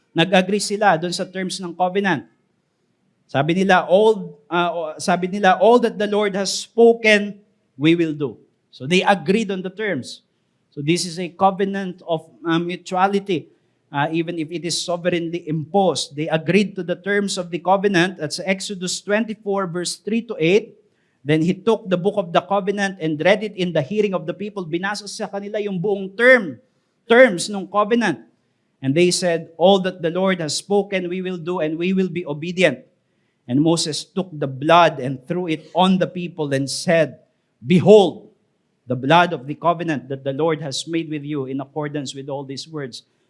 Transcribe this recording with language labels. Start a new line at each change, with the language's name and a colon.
Filipino: Nag-agree sila doon sa terms ng covenant. Sabi nila,
English: all that the Lord has spoken, we will do. So they agreed on the terms. So this is a covenant of mutuality. Even if it is sovereignly imposed. They agreed to the terms of the covenant. That's Exodus 24 verse 3 to 8. Then he took the book of the covenant and read it in the hearing of the people.
Filipino: Binasa sa kanila yung buong terms ng covenant.
English: And they said, all that the Lord has spoken we will do, and we will be obedient. And Moses took the blood and threw it on the people and said, behold, the blood of the covenant that the Lord has made with you in accordance with all these words.